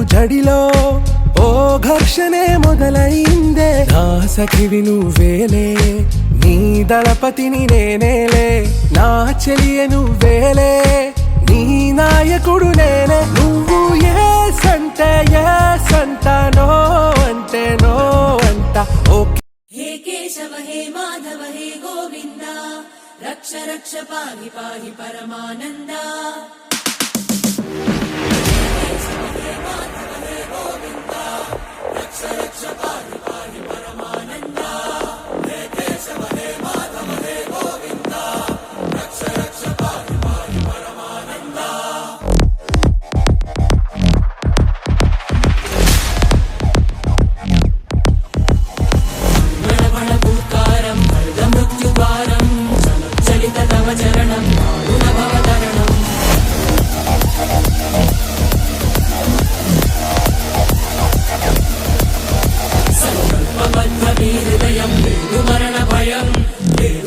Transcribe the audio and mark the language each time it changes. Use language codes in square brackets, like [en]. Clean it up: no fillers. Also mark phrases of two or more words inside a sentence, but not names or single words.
[te] జడిలో ఓ ఘర్షణే మొదలైందే నా సఖివి నువ్వేలే నీ దళపతిని నేనేలే నా చెలియ నువ్వేలే నీ నాయకుడు నేనే నువ్వు ఏ సంట నో అంటే నో అంట ఓకే [sa] हे केशव हे माधव हे गोविन्द रक्ष रक्ष पाहि पाहि परमानन्दा हे केशव हे माधव हे गोविन्द रक्ष रक्ष पाहि पाहि परमानन्दा हे केशव हे माधव हे गोविन्द रक्ष रक्ष पाहि पाहि परमानन्दा [te] చరణం భవతరణం సంకల్పబద్ధ హృదయం లేదు మరణ భయం లేదు